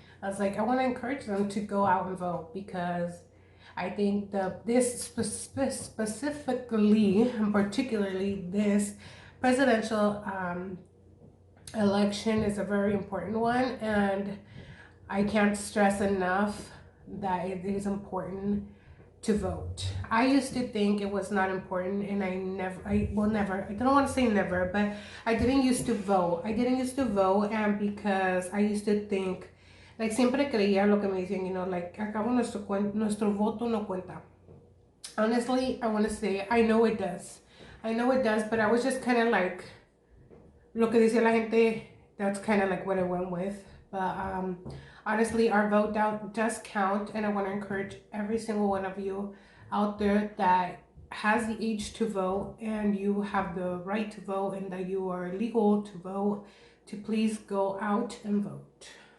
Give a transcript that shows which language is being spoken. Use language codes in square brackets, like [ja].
[en] I was like, I want to encourage them to go out and vote, because I think this specifically and particularly this presidential election is a very important one, and I can't stress enough that it is important to vote. I used to think it was not important, and I don't want to say never, but I didn't used to vote. And because I used to think, like, [es] siempre creía lo que me decían, like, acabo nuestro voto no cuenta. [en] Honestly, I want to say, I know it does, but I was just kind of like, [es] lo que decía la gente, [en] that's kind of like what I went with. But honestly, our vote does count, and I want to encourage every single one of you out there that has the age to vote and you have the right to vote and that you are legal to vote, to please go out and vote.